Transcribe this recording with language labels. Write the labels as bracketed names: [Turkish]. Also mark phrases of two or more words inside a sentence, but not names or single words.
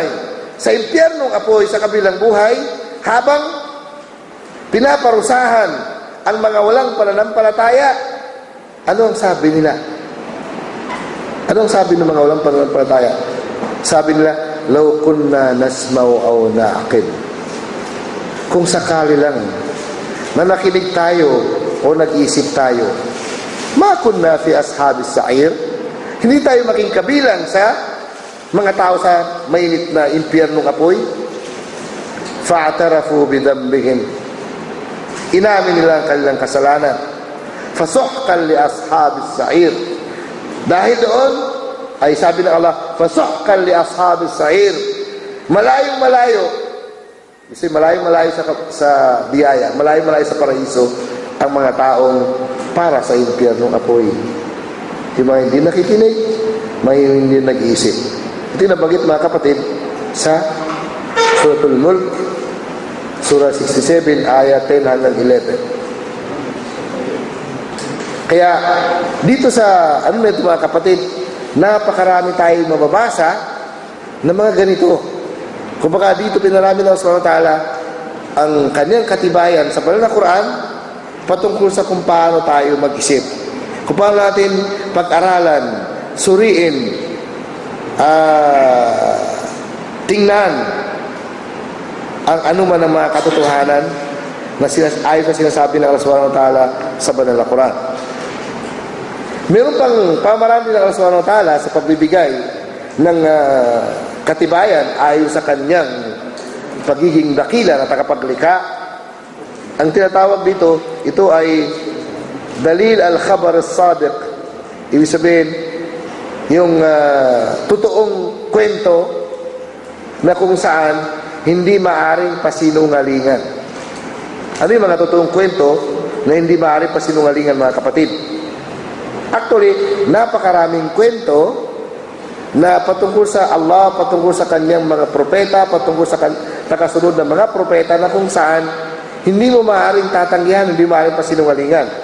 [Filipino] Sa impyernong apoy sa kabilang buhay, habang pinaparusahan ang mga walang pananampalataya, ano ang sabi nila? Ano ang sabi ng mga walang pananampalataya? Sabi nila, [Arabic] لو كنا نسمع أو نعقل. [Filipino] Kung sakali lang na nakinig tayo o nag-isip tayo, [Arabic] ما كنا في أصحاب السعير, [Filipino] Hindi tayo maging kabilang sa mga tao sa mainit na impyernong apoy. [Arabic] فاعترفوا بذنبهم. [Filipino] Inamin nila ang kanilang kasalanan. [Arabic] فسحقا لأصحاب السعير. [Filipino] Dahil doon, ay sabi ng Allah, [Arabic] فسحقا لأصحاب السعير. [Filipino] Malayong malayo. Kasi malayong malayo sa biyaya, malayong malayo sa paraiso, ang mga taong para sa impyernong apoy. Yung mga hindi nakikinig, mga hindi nag-iisip. Ito yung nabanggit mga kapatid sa Suratul Mulk, Surah 67, ayat 10 hanggang 11. Kaya dito sa mga kapatid, napakarami tayong mababasa ng mga ganito. Kumbaga dito pinarami ng Allah [Arabic] سبحانه وتعالى [Filipino] ang kanyang katibayan sa banal na Quran patungkol sa kung paano tayo mag-isip. Kung paano natin pag-aralan, suriin, tingnan ang anuman ng mga katotohanan na ayon sa sinasabi ng Allah [Arabic] سبحانه وتعالى [Filipino] sa banal na Quran. Meron pang pamarami ng Allah [Arabic] سبحانه وتعالى [Filipino] sa pagbibigay ng katibayan ayon sa kanyang pagiging dakila na tagapaglikha. Ang tinatawag dito, ito ay [Arabic] دليل الخبر الصادق. [Filipino] Ibig sabihin, yung totoong kwento na kung saan hindi maaring pasinungalingan. Ano yung mga totoong kwento na hindi maaring pasinungalingan, mga kapatid? Actually, napakaraming kwento na patungkol sa Allah, patungkol sa kanyang mga propeta, patungkol sa nakasunod ng mga propeta na kung saan hindi mo maaaring tatanggihan, hindi maaaring pasinungalingan.